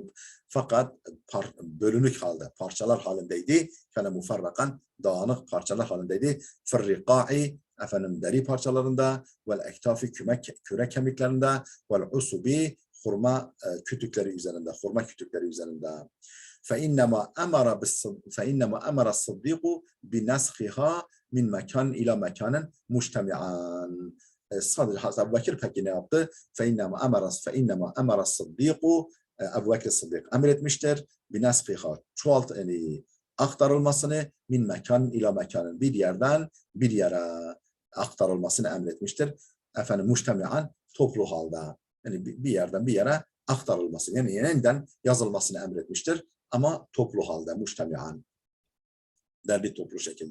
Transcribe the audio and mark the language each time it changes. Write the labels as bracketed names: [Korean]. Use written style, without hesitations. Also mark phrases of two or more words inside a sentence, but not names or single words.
[Turkish] Fakat bölünük halde, parçalar halindeydi. [Arabic] كان مفرقا [Turkish] dağınık parçalar halindeydi. [Arabic] في الرقاع [Turkish] efendim deri parçalarında [Arabic] والأكتاف [Turkish] küre kemiklerinde [Arabic] والعسب [Turkish] hurma kütükleri üzerinde. [Arabic] فإنما أمر الصديق بنسخها من مكان إلى مكان مجتمعا. [Turkish] Hazreti Ebu Bekir peki ne yaptı? [Arabic] فإنما أمر الصديق [Turkish] Ebu Bekir Sıddık emretmiştir. بنسخها yani aktarılmasını [Arabic] من مكان إلى مكان [Turkish] bir yerden bir yere aktarılmasını emretmiştir. Efendim mujtemi'an toplu halde. Yani bir yerden bir yere aktarılması yani yeniden yazılmasını emretmiştir ama toplu halde mujtemi'an derli toplu şekilde.